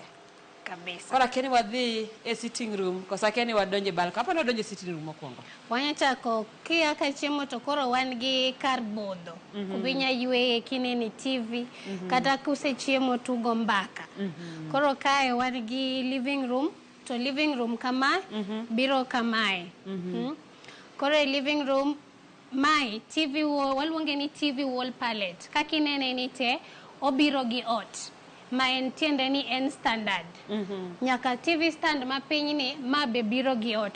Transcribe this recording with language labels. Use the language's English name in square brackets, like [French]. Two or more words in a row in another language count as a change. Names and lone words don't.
[Luo (Kenya and Tanzania)] kabisa. Kora keni wadhi e [English] sitting room [Luo (Kenya and Tanzania)] kosa keni wadonje balcony. Aparo donje [English] sitting room [Luo (Kenya and Tanzania)] mokwongo. Wanya chako kia ka chiemo to koro wan gi kar budho. Kubinya ywe kineni TV kata kuse chiemo tugo mbaka. Koro kae wan gi [English] living room. [Luo (Kenya and Tanzania)] To [English] living room [Luo (Kenya and Tanzania)] kama biro kamae. Koro e [English] living room [Luo (Kenya and Tanzania)] mai TV wall waluonge ni [English] TV wall palette. [Luo (Kenya and Tanzania)] Kakinene ni te obiro gi ot. Ma en tiende ni en standard. Nyaka [English] TV stand [Luo (Kenya and Tanzania)] ma piny ni ma be biro gi ot.